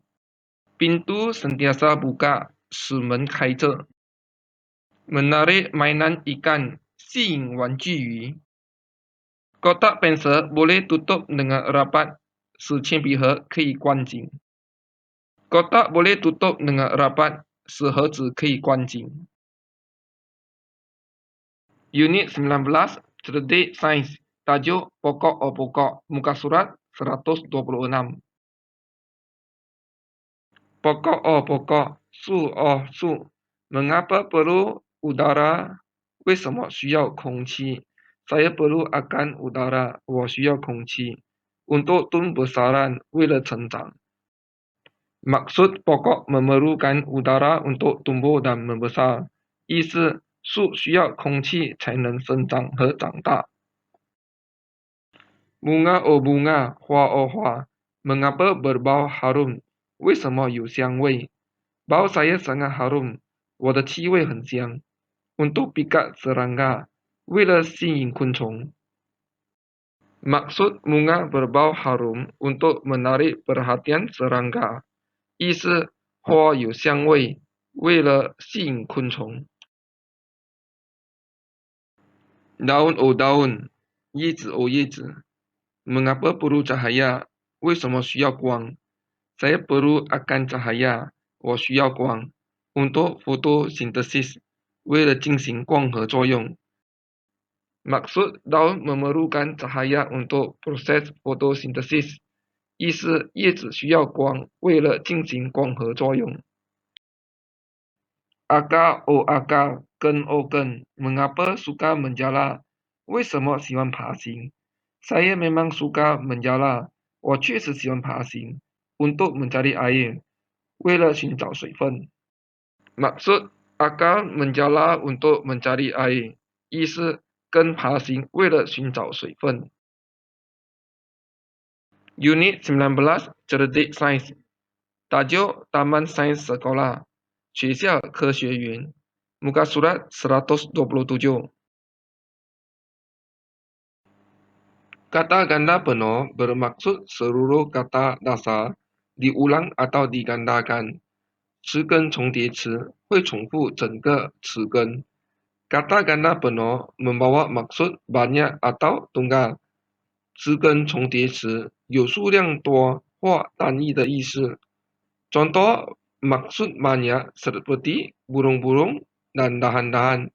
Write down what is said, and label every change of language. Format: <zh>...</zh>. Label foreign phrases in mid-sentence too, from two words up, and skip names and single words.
<ms>Pintu sentiasa buka,</ms> <zh>使门开着。</zh> <ms>Menarik mainan ikan,</ms> <zh>吸引玩具鱼。</zh> <ms>Kotak pensel boleh tutup dengan rapat,</ms> <zh>使铅笔盒可以关紧。</zh> <ms>Kotak boleh tutup dengan rapat,</ms> <zh>使盒子可以关紧。</zh> <ms>Unit 19, Cerdik Sains. Tajuk Pokok-pokok. Muka surat 126. Pokok-pokok. 树。Mengapa perlu udara?</ms> <zh>为什么需要空气？</zh> <ms>Saya perlu akan udara.</ms> <zh>我需要空气。</zh> <ms>Untuk tumbuh-besaran.</ms> <zh>为了成长。</zh> <ms>Maksud pokok memerlukan udara untuk tumbuh dan membesar.</ms> <zh>意思树需要空气才能生长和长大。</zh> <ms>Bunga oh bunga,</ms> <zh>花oh 花。</zh> <ms>Mengapa berbau harum?</ms> <zh>为什么有香味？</zh> <ms>Bau saya sangat harum.</ms> <zh>我的气味很香。</zh> <ms>Untuk pikat serangga,</ms> <zh>为了吸引昆虫。</zh> <ms>Maksud bunga berbau harum untuk menarik perhatian serangga.</ms> <zh>意思花有香味，为了吸引昆虫。</zh> <ms>Daun oh daun,</ms> <zh>叶子oh叶子。</zh> <ms>Mengapa perlu cahaya?</ms> <zh>为什么需要光？</zh> <ms>Saya perlu akan cahaya.</ms> <zh>我需要光。</zh> <ms>Untuk fotosintesis,</ms> <zh>为了进行光合作用。</zh> <ms>Maksud daun memerlukan cahaya untuk proses fotosintesis.</ms> <zh>意思叶子需要光，为了进行光合作用。</zh> <ms>Akar oh akar,</ms> <zh>根oh 根。</zh> <ms>Mengapa suka menjala?</ms> <zh>为什么喜欢爬行？</zh> <ms>Saya memang suka menjala.</ms> <zh>我确实喜欢爬行。</zh> <ms>Untuk mencari air,</ms> <zh>为了寻找水分。</zh> <ms>Maksud akar menjala untuk mencari air.</ms> <zh>意思根爬行，为了寻找水分。</zh> <ms>Unit 19, Cerdik Sains. Tajuk Taman Sains Sekolah.</ms> <zh>学校科学园。</zh> <ms>Muka surat 127. Kata ganda penuh bermaksud seluruh kata dasar diulang atau digandakan.</ms> <zh>词根重叠词会重复整个词根。</zh> <ms>Kata ganda penuh membawa maksud banyak atau tunggal.</ms> <zh>词根重叠词有数量多或单一的意思。</zh> <ms>Contoh maksud banyak seperti burung-burung dan dahan-dahan.</ms>